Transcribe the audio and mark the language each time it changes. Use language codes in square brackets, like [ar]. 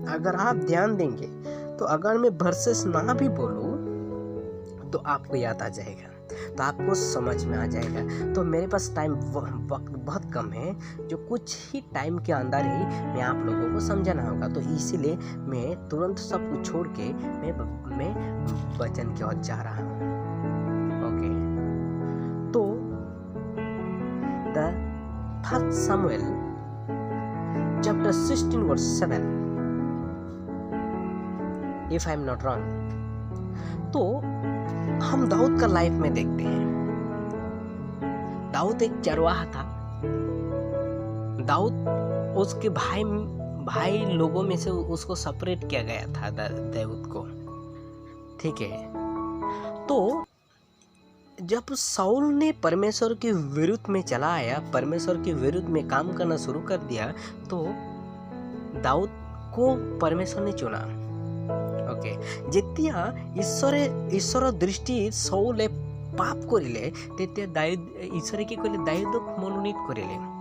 [hi] अगर आप ध्यान देंगे तो अगर मैं वर्सेस ना भी बोलूं तो आपको याद आ जाएगा, तो आपको समझ में आ जाएगा। तो मेरे पास टाइम वक्त बहुत कम है, जो कुछ ही टाइम के अंदर ही मैं आप लोगों को समझाना होगा। तो इसीलिए मैं तुरंत सब कुछ छोड़ के मैं वचन की ओर जा रहा हूँ। [en] okay, [hi] तो [en] The 1 Samuel chapter 16 verse 7, if I am not wrong। [hi] तो हम दाऊद का लाइफ में देखते हैं। दाऊद एक चरवाहा था। दाऊद उसके भाई लोगों में से उसको सेपरेट किया गया था दाऊद को। ठीक है, तो जब साउल ने परमेश्वर के विरुद्ध में चला आया, परमेश्वर के विरुद्ध में काम करना शुरू कर दिया, तो दाऊद को परमेश्वर ने चुना। [as] ओके, যেতিয়া ঈশ্বৰৰ দৃষ্টিত সাউলে পাপ কৰিলে, তেতিয়া ঈশ্বৰে কি কৰিলে? দাউদক মনোনীত কৰিলে।